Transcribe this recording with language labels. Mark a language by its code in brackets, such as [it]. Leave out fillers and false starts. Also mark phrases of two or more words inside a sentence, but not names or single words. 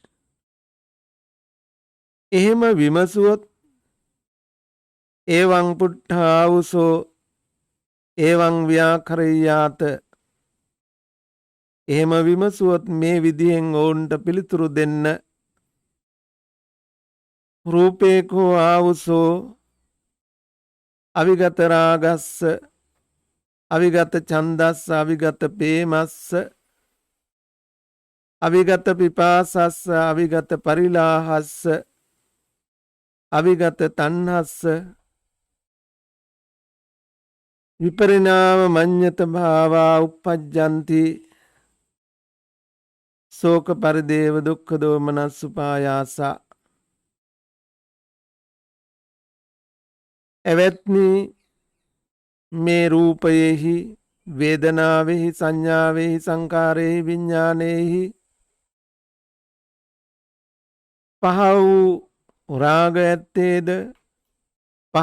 [si] එහෙම විමසුවොත් [pi] එවං පුට්ඨාවුසෝ එවං ව්‍යාකරයාත [si] එහෙම විමසුවොත් මේ විදිහෙන් ඔවුන්ට පිළිතුරු දෙන්න [pi] රූපේකෝ ආවුසෝ අවිගත රාගස්ස අවිගත ඡන්දස්ස අවිගත පේමස්ස අවිගත පිපාසස්ස අවිගත පරිලාහස්ස අවිගත තණ්හස්ස විපරිණාම මඤ්ඤත භාවා uppajjanti ශෝක පරිදේව දුක්ඛ දෝමනස් උපායාස. [si] එවත්නි මේ රූපයෙහි වේදනාවෙහි සංඥාවෙහි සංකාරෙහි විඥානයෙහි පහ වූ රාග ඇත්තේද පහ